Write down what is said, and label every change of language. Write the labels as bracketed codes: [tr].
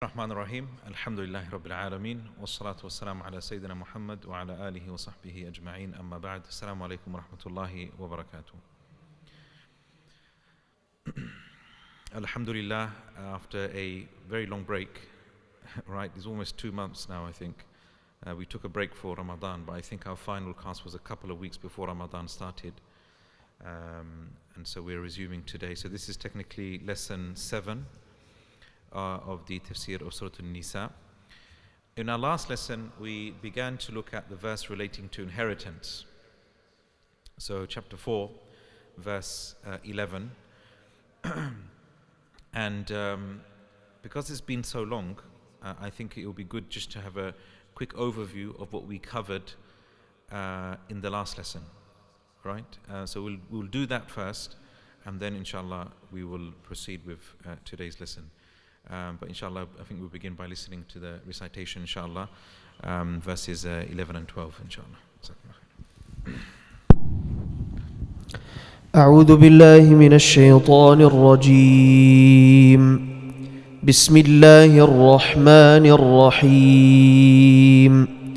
[ar] الرحمن الرحيم الحمد لله رب العالمين والصلاة والسلام على سيدنا محمد وعلى آله وصحبه أجمعين أما بعد السلام عليكم ورحمة الله وبركاته. [en] Alhamdulillah, after a very long break, right, it's almost 2 months now I think, we took a break for Ramadan, but I think our final class was a couple of weeks before Ramadan started, and so we're resuming today. So this is technically lesson 7 of the Tafseer of Surah An-Nisa. In our last lesson, we began to look at the verse relating to inheritance. So chapter 4, verse 11. And because it's been so long, I think it will be good just to have a quick overview of what we covered in the last lesson, right? So we'll do that first, and then inshallah we will proceed with today's lesson. But inshallah, I think we'll begin by listening to the recitation, inshallah, verses 11 and 12, inshallah. [ar] أعوذ بالله من الشيطان الرجيم. بسم الله الرحمن الرحيم.